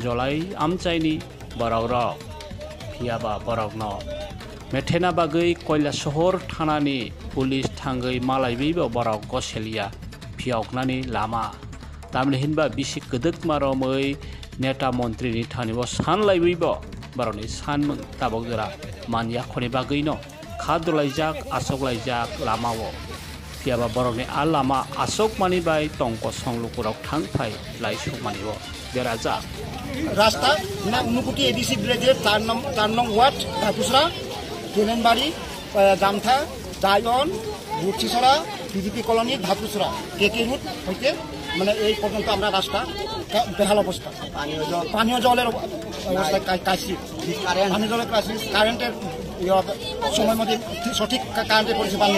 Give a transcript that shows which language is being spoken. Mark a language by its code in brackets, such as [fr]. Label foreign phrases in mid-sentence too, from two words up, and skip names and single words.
[trp] jolai amchaini baragrok phiaba barokno methena bagai koila shahor thanani police thangai malaibibo barok goselia phioknani lama tamle hinba bisi kedek maromoi neta montri ni thanibo sanlaibibo baroni sanmung tabok jora manya khoni bagai no khadolaijak asoklaijak lamawo piaba borokni alama asok mani bai tongko songlukurok thangphai laisuk manibo deraja [bn] রাস্তা না উনুকুটি এডিসি ভিলেজের 4 নং ওয়ার্ড ধাপুসরা কেলেনবাড়ি জামথা দায়ন বুটছিছড়া বিজেপি কলোনি ধাপুসরা কেকে রুট হইতে মানে এই পর্যন্ত আমরা রাস্তা বেহাল অবস্থা পানীয় জলের অবস্থা কাশি পানীয় জলের কাশি কারেন্টের সময় মধ্যে সঠিক কারেন্টের পরিষেবা নেই